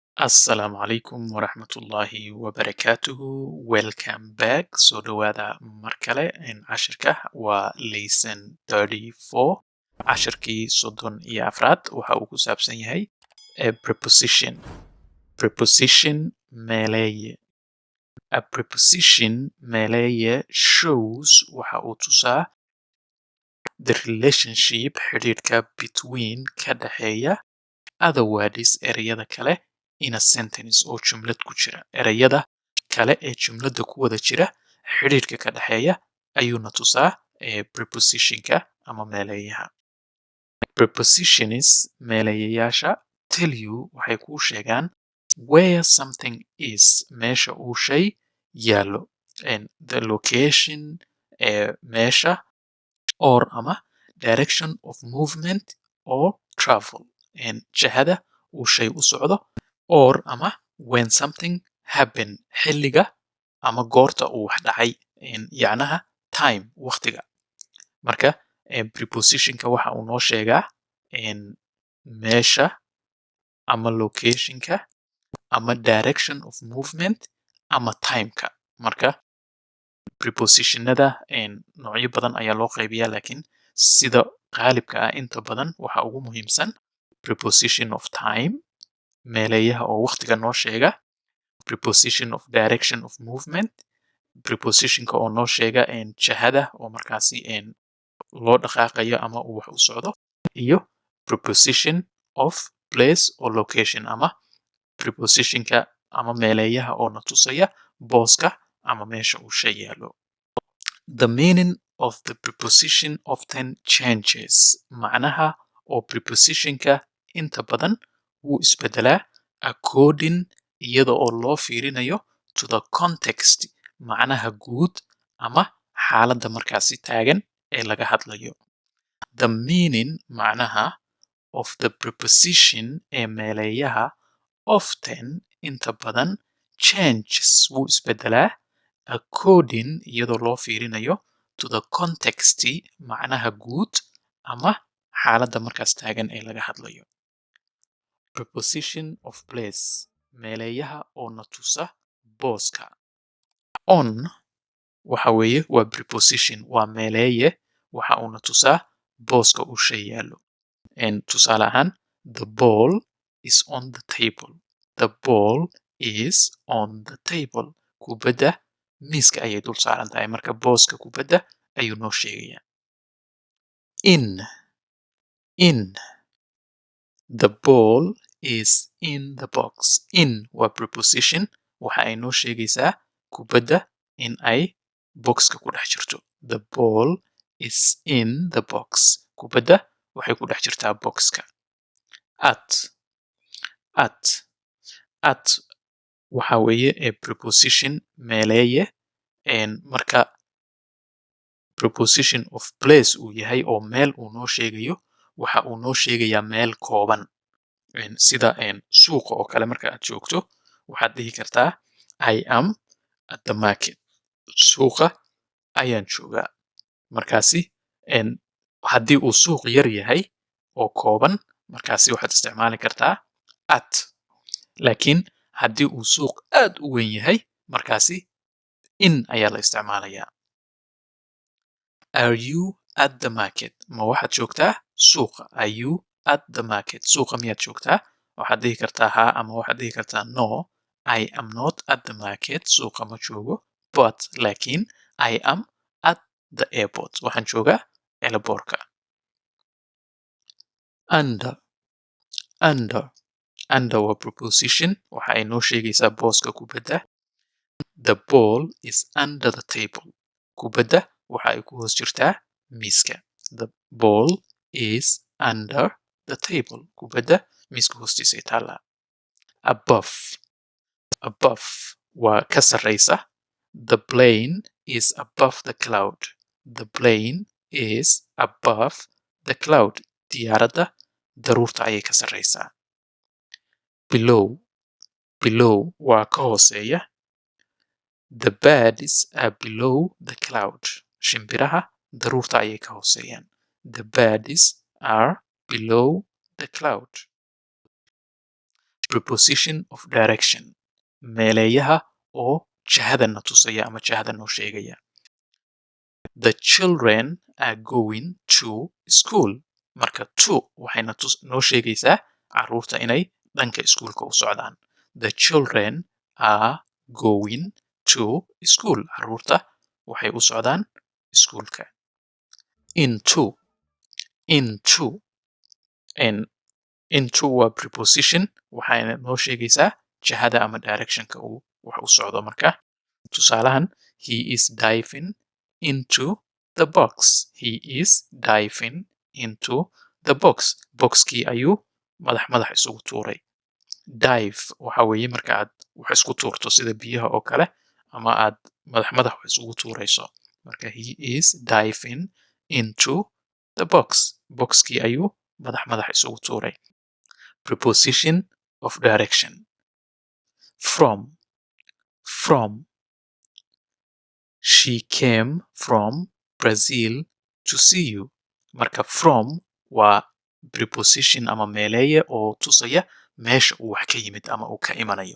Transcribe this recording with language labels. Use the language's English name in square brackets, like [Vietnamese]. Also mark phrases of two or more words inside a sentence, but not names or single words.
[Arabic] السلام عليكم ورحمة الله وبركاته. [English] Welcome back. [Somali] Soo dhawaada mar kale. Cashirka waa lesson 34. Cashirkii 34 waxa uu ku saabsan yahay preposition. Preposition meeleeye. [English] A preposition [Somali] meeleeye shows waxa uu tusaa [English] the relationship [Somali] xidhiidhka between ka dhaxeeya [English] other words [Somali] ereyada kale [English] in a sentence [Somali] oo jumlad ku jira. Ereyada kale ee jumladda ku wada jira xidhiidhka ka dhaxeeya ayuuna tusaa prepositionka ama meeleeyaha. Prepositions meeleeyayaasha [English] tell you [Somali] waxay kuu sheegaan [English] where something is [Somali] meesha uu shay yaallo, [English] and the location meesha, or ama direction of movement or travel, and [Somali] jihada uu shay u socdo, or ama [English] when something happen [Somali] xilliga ama goorta uu wax dhacay, yacnaha time waqtiga. Marka prepositionka waxa uu noo sheegaa meesha ama locationka ama [English] direction of movement [Somali] ama timeka. Marka prepositionada noocyo badan ayaa loo qaybiyaa, laakiin sida qaalibka ah inta badan waxa ugu muhiimsan [English] preposition of time [Somali] meeleeyaha oo waqtiga noo sheega, [English] preposition of direction of movement [Somali] prepositionka oo noo sheega jihada oo markaasi loo dhaqaaqayo ama uu wax u socdo, iyo [English] preposition of place or location [Somali] ama prepositionka ama meeleeyaha oo na tusaya booska ama meesha uu shay yaallo. [English] The meaning of the preposition often changes. [Somali] Macnaha oo prepositionka inta badan wuu isbedelaa according iyada oo loo fiirinayo [English] to the context [Somali] macnaha guud ama xaaladda markaasi taagan ee laga hadlayo. [English] The meaning [Somali] macnaha [English] of the preposition [Somali] ee meeleeyaha often inta badan changes wuu isbedelaa according iyadoo loo fiirinayo [English] to the context [Somali] macnaha guud ama xaaladda markaas taagan ee laga hadlayo. [English] Preposition of place [Somali] meeleeyaha oo na tusa booska. On waxa weeye waa preposition, waa meeleeye waxa uuna tusaa booska uu shay yaallo. Tusaale ahaan, [English] the ball is on the table. The ball is on the table. [Somali] Kubadda miiska ayay dul saaran tahay, marka booska kubadda ayuu noo sheegayaa. [English] In the ball is in the box. [Somali] In waa preposition waxa ay noo sheegaysaa kubadda in ay boxka ku dhex jirto. [English] The ball is in the box. [Somali] Kubadda waxay ku dhex jirtaa boxka. At waxa weeye preposition meeleeye marka preposition of place uu yahay oo meel uu noo sheegayo waxa uu noo sheegayaa meel kooban. Sida suuqa oo kale marka aad joogto waxaad dhihi kartaa [English] I am at the market. [Somali] Suuqa ayaan joogaa. Markaasi haddii uu suuq yar yahay oo kooban markaasi waxaad isticmaali kartaa at. Laakiin haddii uu suuq aad u weyn yahay markaasi in ayaa la isticmaalayaa. [English] Are you at the market? [Somali] Ma waxaad joogtaa suuqa? [English] Are you at the market? [Somali] Suuqa miyaad joogtaa? Waxaad dhihi kartaa haa ama waxaad dhihi kartaa [English] no, I am not at the market. [Somali] Suuqa ma joogo, [English] but laakiin I am at the airport. [Somali] Waxaan joogaa airportka. Under waa preposition waxa ay noo sheegaysaa booska kubadda. [English] The ball is under the table. [Somali] Kubadda waxa ay ku hoos jirtaa miiska. [English] The ball is under the table. [Somali] Kubadda miiska hoostiisa ay taallaa. Above waa ka sarreysa. [English] The plane is above the cloud. The plane is above the cloud. [Somali] Diyaaradda daruurta ayay ka sarreysaa. Below waa ka hooseeya. [English] The birds are below the cloud. [Somali] Shimbiraha daruurta ayay ka hooseeyaan. [English] The birds are below the cloud. preposition of direction [Somali] meeleeyaha oo jihadana tusaya ama jihada noo sheegaya. [English] The children are going to school. [Somali] Marka to waxayna noo sheegaysaa carruurta inay dhanka iskuulka u socdaan. [English] The children are going to school. [Somali] Carruurta waxay u socdaan iskuulka. [English] Into. [Somali] Into waa preposition waxayna noo sheegaysaa jihada ama directionka uu wax u socdo. Marka tusaalahan, [English] he is diving into the box. He is diving into the box. [Somali] Boxkii ayuu madax isugu tuuray. Dive waxa weeye marka aad wax isku tuurto sida biyaha oo kale ama aad madax wax isugu tuurayso. [English] Marka he is diving into the box. [Somali] Boxkii ayuu madax isugu tuuray. [English] Preposition of direction. From. She came from Brazil to see you. [Somali] Marka from waa preposition ama meeleeye oo tusaya meesha uu wax ka yimid ama uu ka imanayo.